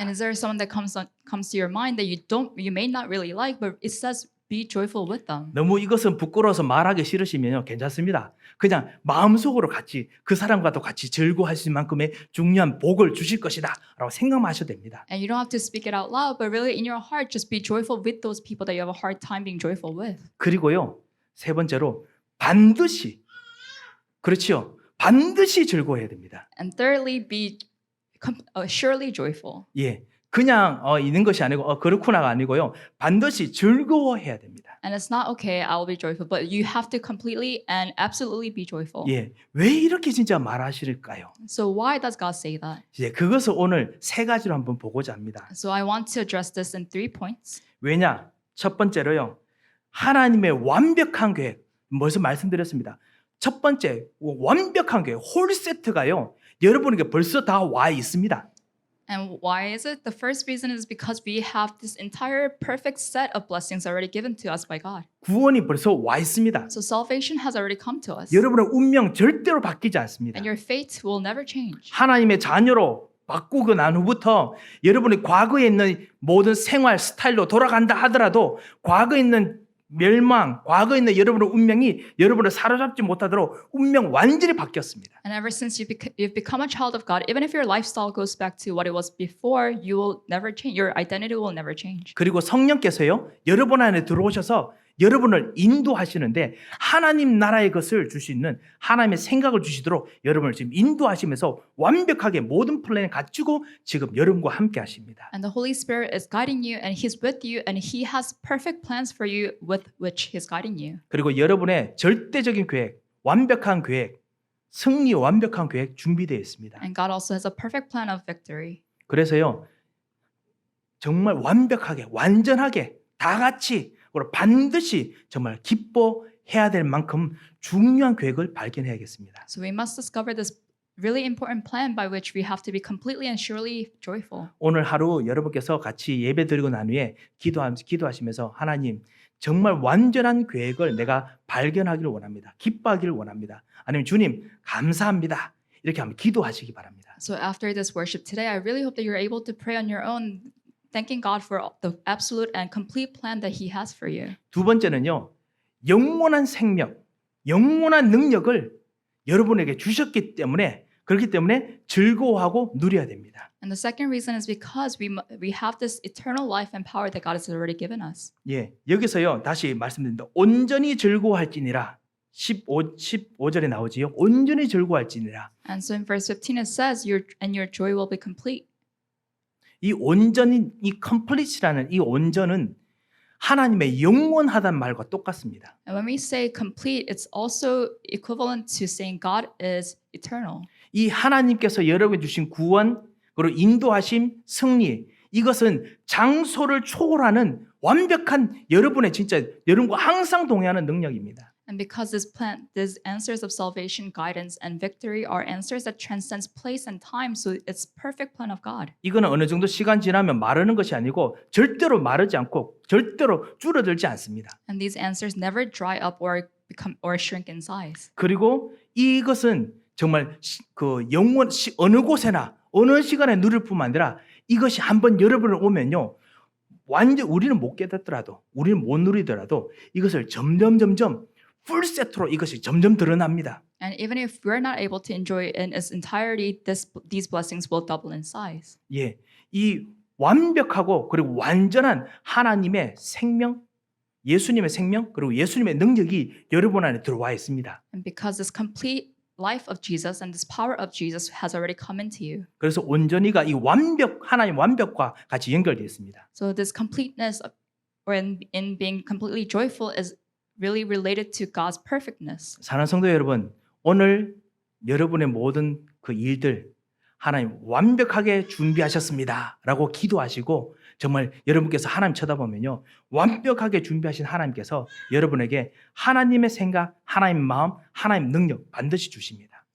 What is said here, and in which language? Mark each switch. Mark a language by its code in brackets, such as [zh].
[en] And is there someone that comes to your mind that you may not really like, but it says be joyful with them? [ko] 너무 이것은 부끄러워서 말하기 싫으시면요. 괜찮습니다. 그냥 마음속으로 같이 그 사람과도 같이 즐거워하실 만큼의 중요한 복을 주실 것이다 라고 생각만 하셔도 됩니다. [en] And you don't have to speak it out loud, but really in your heart, just be joyful with those people that you have a hard time being joyful with. [ko] 그리고요. 세 번째로 반드시 그렇지요. 반드시 즐거워해야 됩니다. [en] And thirdly, be surely joyful. [ko] 예. 그냥 있는 것이 아니고 그렇구나가 아니고요. 반드시 즐거워해야 됩니다. [en] And it's not okay, I will be joyful, but you have to completely and absolutely be joyful. [ko] 예. 왜 이렇게 진짜 말하실까요? [en] So why does God say that? [ko] 이제 그것을 오늘 세 가지로 한번 보고자 합니다. [en] So I want to address this in 3 points. [ko] 왜냐? 첫 번째로요. 하나님의 완벽한 계획. 벌써 말씀드렸습니다. 첫 번째 완벽한 계획, 홀 세트가요. 여러분에게 벌써 다 와 있습니다. [en] And why is it? The first reason is because we have this entire perfect set of blessings already given to us by God. [ko] 구원이 벌써 와 있습니다. [en] So salvation has already come to us. [ko] 여러분의 운명 절대로 바뀌지 않습니다. [en] And your fate will never change. [ko] 하나님의 자녀로 바꾸고 난 후부터 여러분이 과거에 있는 모든 생활 스타일로 돌아간다 하더라도 과거에 있는 멸망, 과거에 있는 여러분의 운명이 여러분을 사로잡지 못하도록 운명 완전히 바뀌었습니다. [en] And ever since you've become a child of God, even if your lifestyle goes back to what it was before, you will never change. Your identity will never change. [ko] 그리고 성령께서요, 여러분 안에 들어오셔서 여러분을 인도하시는데 하나님 나라의 것을 줄 수 있는 하나님의 생각을 주시도록 여러분을 지금 인도하시면서 완벽하게 모든 플랜을 갖추고 지금 여러분과 함께 하십니다. [en] And the Holy Spirit is guiding you, and He's with you, and He has perfect plans for you with which He's guiding you. [ko] 그리고 여러분의 절대적인 계획, 완벽한 계획, 승리 완벽한 계획 준비되어 있습니다. [en] And God also has a perfect plan of victory. [ko] 그래서요, 정말 완벽하게, 완전하게 다 같이 그리고 반드시 정말 기뻐해야 될 만큼 중요한 계획을 발견해야겠습니다. [en] So we must discover this really important plan by which we have to be completely and surely joyful. [ko] 오늘 하루 여러분께서 같이 예배 드리고 난 후에 기도하시면서 하나님 정말 완전한 계획을 내가 발견하기를 원합니다. 기뻐하기를 원합니다. 아니면 주님 감사합니다. 이렇게 한번 기도하시기 바랍니다. [en] So after this worship today, I really hope that you're able to pray on your own, thanking God for the absolute and complete plan that He has for you. [ko] 두 번째는요. 영원한 생명, 영원한 능력을 여러분에게 주셨기 때문에 그렇기 때문에 즐거워하고 누려야 됩니다. [en] And the second reason is because we have this eternal life and power that God has already given us. [ko] 예, 여기서요. 다시 말씀드립니다. 온전히 즐거워할지니라. 15절에 나오지요. 온전히 즐거워할지니라. [en] And so in verse 15 it says, your joy will be complete. [ko] 이 온전히 이 complete라는 이 온전은 하나님의 영원하다는 말과 똑같습니다. [en] And when we say complete, it's also equivalent to saying God is eternal. [ko] 이 하나님께서 여러분에게 주신 구원 그리고 인도하심, 승리 이것은 장소를 초월하는 완벽한 여러분의 진짜 여러분과 항상 동행하는 능력입니다. [en] And because these answers of salvation, guidance, and victory are answers that transcends place and time, so it's perfect plan of God. [ko] 이거는 어느 정도 시간 지나면 마르는 것이 아니고 절대로 마르지 않고 절대로 줄어들지 않습니다. [en] And these answers never dry up or become or shrink in size. [ko] 그리고 이것은 정말 그 영원 어느 곳에나 어느 시간에 누릴 뿐만 아니라 이것이 한번 여러분을 오면요. 완전 우리는 못 깨닫더라도 우리는 못 누리더라도 이것을 점점 풀 세트로 이것이 점점 드러납니다. [en] And even if we're not able to enjoy it in its entirety, these blessings will double in size. [ko] 예. 이 완벽하고 그리고 완전한 하나님의 생명, 예수님의 생명, 그리고 예수님의 능력이 여러분 안에 들어와 있습니다. [en] And because this complete life of Jesus and this power of Jesus has already come into you. [ko] 그래서 온전히가 이 하나님 완벽과 같이 연결되어 있습니다. [en] So this completeness or in being completely joyful is really related to God's perfectness. [ko] 사랑하는 성도 여러분, 오늘 여러분의 모든 그 일들 하나님 완벽하게 준비하셨습니다라고 기도하시고 정말 여러분께서 하나님 쳐다보면요. 완벽하게 준비하신 하나님께서 여러분에게 하나님의 생각, 하나님의 마음, 하나님의 능력 반드시 주십니다.